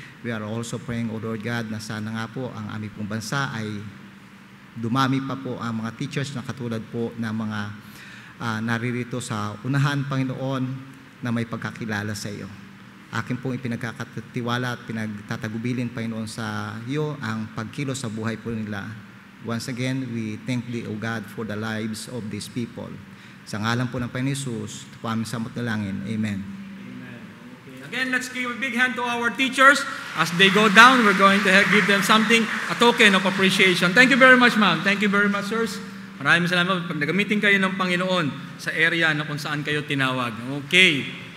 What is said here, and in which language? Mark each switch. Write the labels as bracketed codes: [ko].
[en] We are also praying, O Lord God, [tl] na sana nga po ang aming pong bansa ay dumami pa po ang mga teachers na katulad po ng mga naririto sa unahan, Panginoon, na may pagkakilala sa iyo. Akin pong ipinagkakatiwala at pinagtatagubilin, Panginoon, sa iyo ang pagkilos sa buhay po nila. [en] Once again, we thank Thee, O God, for the lives of these people. [tl] Sa ngalan po ng Panginoon Jesus, ito po aming samot na langin. [en] Amen. Again, let's give a big hand to our teachers. As they go down, we're going to give them something, a token of appreciation. Thank you very much, ma'am. Thank you very much, sirs. [tl] Maraming salamat pag nagamitin kayo ng Panginoon sa area na kung saan kayo tinawag. Okay.